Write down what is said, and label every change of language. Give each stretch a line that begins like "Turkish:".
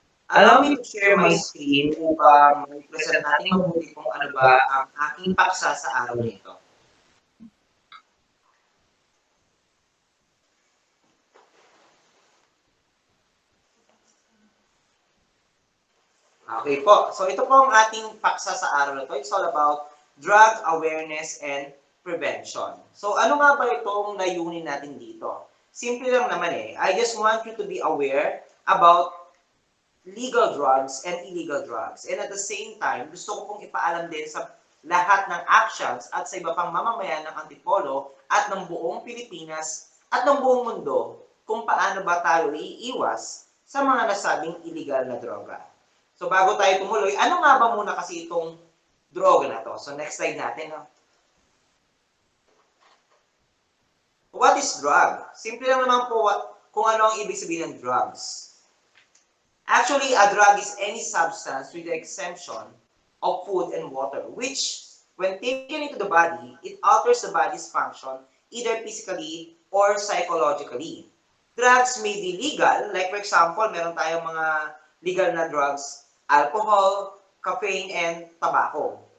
English: Allow me to share my screen
Filipino: upang ma-present natin mabuti kung ano ba ang aking paksa sa araw nito. Okay po. So ito po ang ating paksa sa araw na ito.
English: It's all about drug awareness and prevention.
Filipino: So ano nga ba itong layunin natin dito? Simple lang naman eh.
English: I just want you to be aware about legal drugs and illegal drugs. And at the same time,
Filipino: gusto ko pong ipaalam din sa lahat ng actions at sa iba pang mamamayan ng Antipolo at ng buong Pilipinas at ng buong mundo kung paano ba tayo iiwas sa mga nasabing illegal na droga. So bago tayo tumuloy, ano nga ba muna kasi itong droga na to? So next slide natin. No?
English: What is drug?
Filipino: Simple lang naman po kung ano ang ibig sabihin ng drugs.
English: Actually, a drug is any substance with the exemption of food and water, which, when taken into the body, it alters the body's function either physically or psychologically. Drugs may be legal, like for example,
Filipino: meron tayong mga legal na drugs,
English: alcohol, caffeine, and tobacco.